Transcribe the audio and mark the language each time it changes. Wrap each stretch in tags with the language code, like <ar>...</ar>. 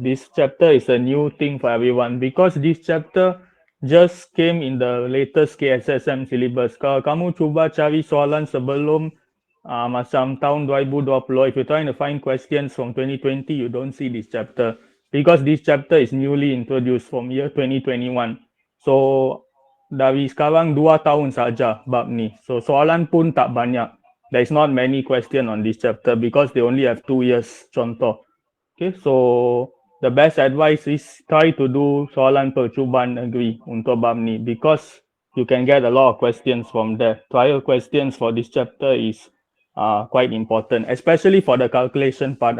<en>This chapter is a new thing for everyone because this chapter just came in the latest KSSM syllabus.</en> <ms>Kalau kamu cuba cari soalan sebelum macam tahun 2020,</ms> <en>if you're trying to find questions from 2020, you don't see this chapter because this chapter is newly introduced from year 2021.</en> <ms>So dari sekarang 2 tahun saja bab ni. So soalan pun tak banyak.</ms> <en>There is not many question on this chapter because they only have 2 years contoh. Okay, so the best advice is try to do</en> <ms>soalan percubaan negeri untuk bab ni</ms> <en>because you can get a lot of questions from there. Trial questions for this chapter is quite important, especially for the calculation part.</en>